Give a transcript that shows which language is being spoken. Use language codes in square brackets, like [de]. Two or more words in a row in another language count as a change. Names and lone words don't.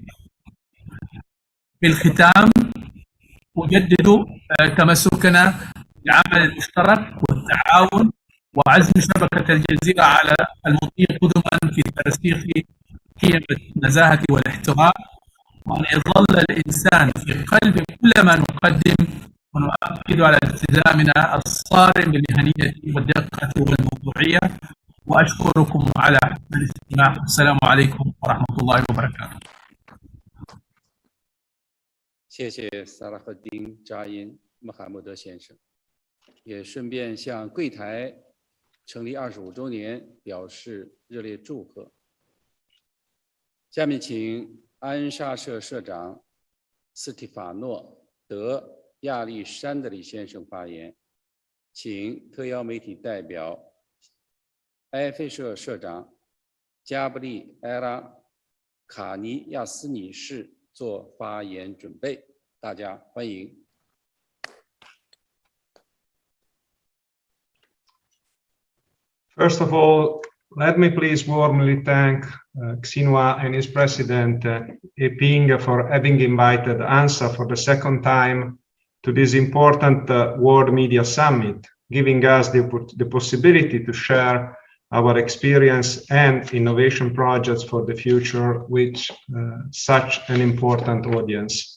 [ar] في الختام أجدد تمسكنا بالعمل المشترك والتعاون وعزم شبكة الجزيرة على المضي قدما في ترسيخ قيم النزاهة والاحترام، وأن يظل الإنسان في قلب كل ما نقدم، ونؤكد على التزامنا الصارم بالمهنية والدقة والموضوعية. وأشكركم على حسن الاستماع. السلام عليكم ورحمة الله وبركاته. [zh] 谢谢萨拉赫丁扎因穆罕默德先生，也顺便向柜台成立25周年表示热烈祝贺。下面请安沙社社长斯蒂法诺·德亚历山德里先生发言，请特邀媒体代表埃菲社社长加布利埃拉·卡尼亚斯女士做发言准备。大家欢迎。 [en] First of all, let me please warmly thank Xinhua and his president, Eping, for having invited ANSA for the second time to this important World Media Summit, giving us the possibility to share our experience and innovation projects for the future with such an important audience.